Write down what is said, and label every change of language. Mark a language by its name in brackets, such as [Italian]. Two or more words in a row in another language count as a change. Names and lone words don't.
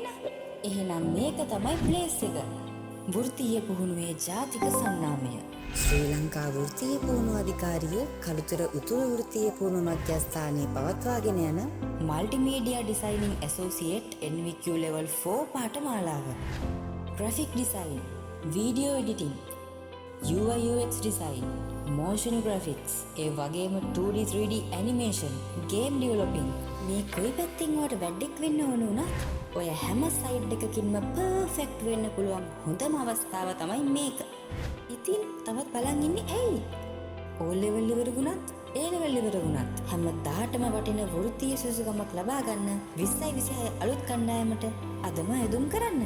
[Sinhala] එහෙනම් මේක තමයි ප්ලේස් එක. වෘත්තීය පුහුණුවේ ජාතික සන්නාමය. ශ්‍රී ලංකා වෘත්තීය පුහුණුව අධිකාරිය කළුතර උතුරු වෘත්තීය පුහුණුව මධ්‍යස්ථානයේ පවත්වාගෙන යන මල්ටිමීඩියා ඩිසයිනින් ඇසෝසියේට් NVQ level 4 පාඨමාලාව. [English] graphic design, video editing, UI UX design, motion graphics, [Sinhala] ඒ වගේම 2D 3D animation, [English] game developing. [Sinhala] මේ කොයි පැත්තෙන් වට වැඩක් වෙන්න ඕන වුණත් ඔය හැම සයිඩ් එකකින්ම පර්ෆෙක්ට් වෙන්න පුළුවන් හොඳම අවස්ථාව තමයි මේක. ඉතින් තවත් බලන් ඉන්නේ ඇයි? O level ඉවර වුණත් A level ඉවර වුණත් හැමදාටම වටින වෘත්තීය සුසුකමක් ලබා ගන්න 2026 අලුත් කණ්ඩායමට අදම යොදුම් කරන්න.